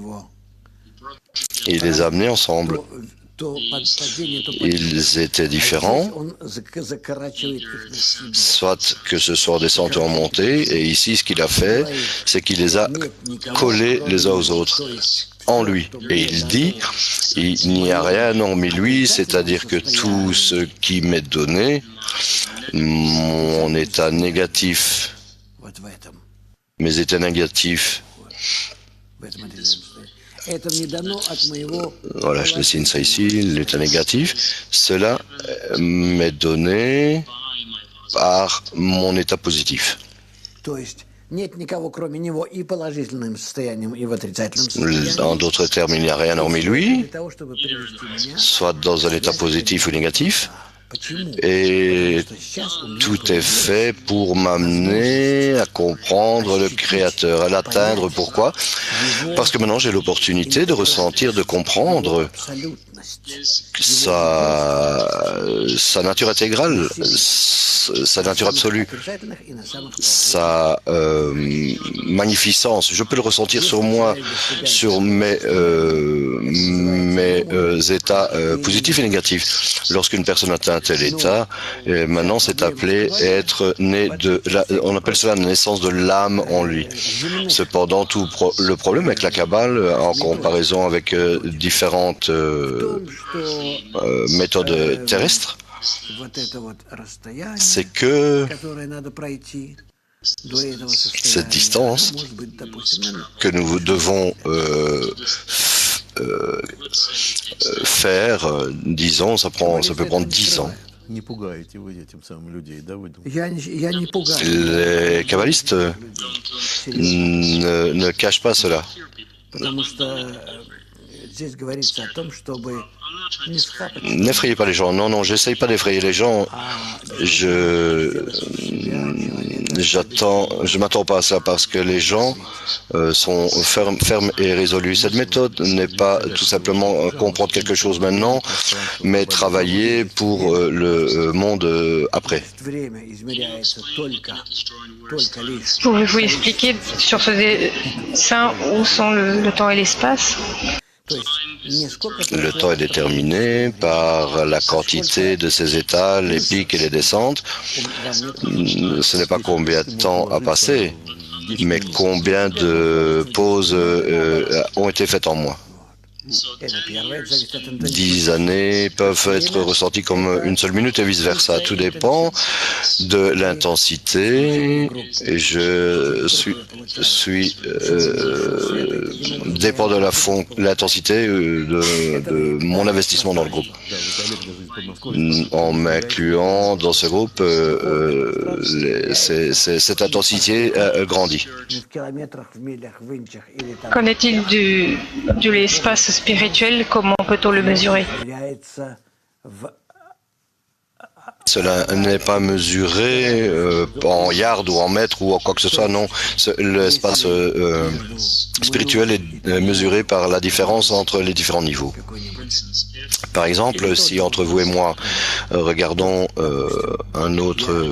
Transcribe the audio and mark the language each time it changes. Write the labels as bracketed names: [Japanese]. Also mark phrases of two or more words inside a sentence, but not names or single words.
[French] Il les a amenés ensemble. Ils étaient différents, soit que ce soit en descente ou en montée, et ici ce qu'il a fait, c'est qu'il les a collés les uns aux autres. en lui. Et il dit, il n'y a rien hormis lui, c'est-à-dire que tout ce qui m'est donné, mon état négatif, [Russian] вот в этом. [French] mes états négatifs, [Russian] В этом это состоит. Это мне дано от моего... [French] voilà, je dessine ça ici, l'état négatif, cela m'est donné par mon état positif. [Russian] То есть нет никого, кроме него, и положительным состоянием, и в отрицательном состоянии. [French] En d'autres termes, il n'y a rien hormis lui, [Russian] Для того, чтобы привести меня... [French] soit dans un état positif ou négatif, [Russian] Почему? [French] et [Russian] Потому что сейчас у меня [French] tout est fait pour m'amener à comprendre le Créateur, à l'atteindre. Pourquoi? Parce que maintenant j'ai l'opportunité de ressentir, de comprendre [Russian] абсолютность. [French] sa nature intégrale, sa nature absolue, [Russian] Отрицательных и на самых [French] sa magnificence. Je peux le ressentir sur moi, sur mes états positifs et négatifs. Lorsqu'une personne atteint un tel état, maintenant c'est appelé être né on appelle cela la naissance de l'âme en lui. Cependant, le problème avec la Kabbale, en comparaison avec différentes méthodes terrestres, [Russian] вот это вот расстояние, [French] c'est que [Russian] которое надо пройти до этого состояния, [French] cette distance [Russian] может быть, допустим, [French] que nous devons faire, disons, ça peut prendre 10 ans. [Russian] Не пугаете вы этим самым людей, да, вы думаете? я не пугаю. [French] Les kabbalistes ne cachent pas cela. [Russian] Потому что здесь говорится о том, чтобы не схапать. [French] N'effrayez pas les gens. Non, non, j'essaye pas d'effrayer les gens. Je m'attends pas à ça parce que les gens sont fermes et résolus. Cette méthode n'est pas tout simplement comprendre quelque chose maintenant, mais travailler pour le monde après. [Russian] Время измеряется только лишь. [French] Pouvez-vous expliquer sur ce dessin où sont le temps et l'espace? [Russian] То есть не сколько [French] Le temps est déterminé par la quantité de ces états, les pics et les descentes. Ce n'est pas combien de temps a passé, mais combien de pauses ont été faites en moi. [Russian] это первое, это зависит от интенсивности. [French] 10 années peuvent être ressenties comme une seule minute et vice-versa. Tout dépend de l'intensité et je suis dépend de l'intensité de mon investissement dans le groupe. En m'incluant dans ce groupe, cette intensité grandit. [Russian] Не в километрах, в милях, в инчах или там. [French] Qu'en est-il de l'espace spirituel? Comment peut-on le mesurer? [Russian] Измеряется в [French] Cela n'est pas mesuré en yards ou en mètres ou en quoi que ce soit, non. L'espace spirituel est mesuré par la différence entre les différents niveaux. Par exemple, si entre vous et moi regardons un autre...